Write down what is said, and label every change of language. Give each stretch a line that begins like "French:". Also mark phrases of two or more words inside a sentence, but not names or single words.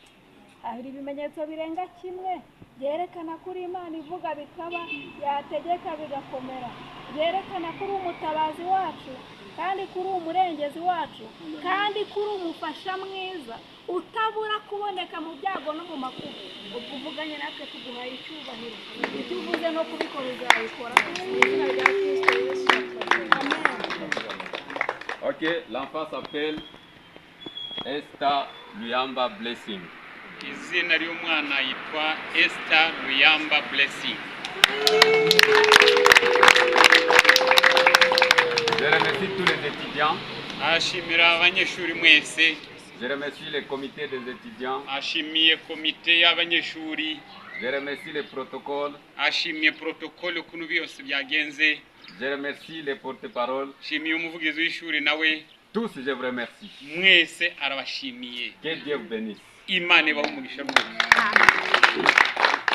Kinyarwanda: Hari ibimenyetso birenga kimwe byerekana ko uri Imana ivuga bikaba, yategeka bigakomera, byerekana ko uri umutabazi wacu, kandi ko uri umurengezi wacu, kandi ko uri umufasha mwiza utabura kuboneka mu byago no mu makuba. Ubwo uvuganye natwe tuguhaye icyubahiro, ibyo uvuze no kubikora uzabikora mu izina rya Kristo Yesu. Amen.
French: Ok, l'enfant s'appelle Esther Luyamba Blessing.
Kinyarwanda: Izina ry'umwana yitwa Esther Luyamba Blessing.
French: Je remercie tous les étudiants.
Kinyarwanda: Ashimira abanyeshuri mwese.
French: Je remercie le comité des étudiants.
Kinyarwanda: Ashimiye komite y'abanyeshuri.
French: Je remercie les protocoles.
Kinyarwanda: ashimye protokole ukuntu byose byagenze.
French: Je remercie les porte-paroles.
Kinyarwanda: Shimiye umuvugizi w'ishuri nawe.
French: Tous, je vous remercie.
Kinyarwanda: Mwese arabashimiye.
French: Que Dieu vous bénisse.
Kinyarwanda: Imana ibahe umugisha rwose.